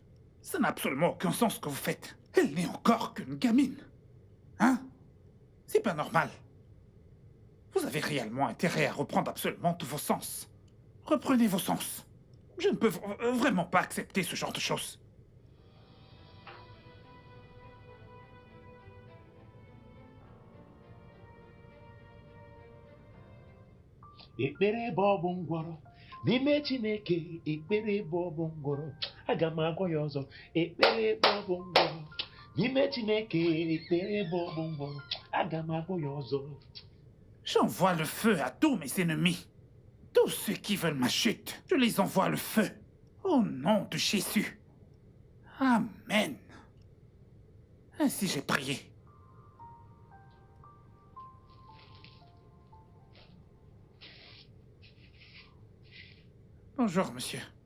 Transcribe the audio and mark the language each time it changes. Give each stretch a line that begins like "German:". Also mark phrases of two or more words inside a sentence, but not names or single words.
French: Ça n'a absolument aucun sens ce que vous faites. Elle n'est encore qu'une gamine. Hein? C'est pas normal. Vous avez réellement intérêt à reprendre absolument tous vos sens. Reprenez vos sens. Je ne peux vraiment pas accepter ce genre de choses.
Igbo: Ekpere bụ ọgwụ ngwọrọ n'ime Chineke. Ekpere bụ ọgwụ ngwọrọ. Aga m agwa ya ọzọ. Ekpere bụ ọgwụ ngwọrọ n'ime Chineke. Ekpere bụ ọgwụ ngwọrọ. Aga m agwa ya ọzọ.
French: J'envoie le feu à tous mes ennemis. Tous ceux qui veulent ma chute, je les envoie le feu. Au nom de Jésus. Amen. Ainsi j'ai prié. Bonjour, monsieur.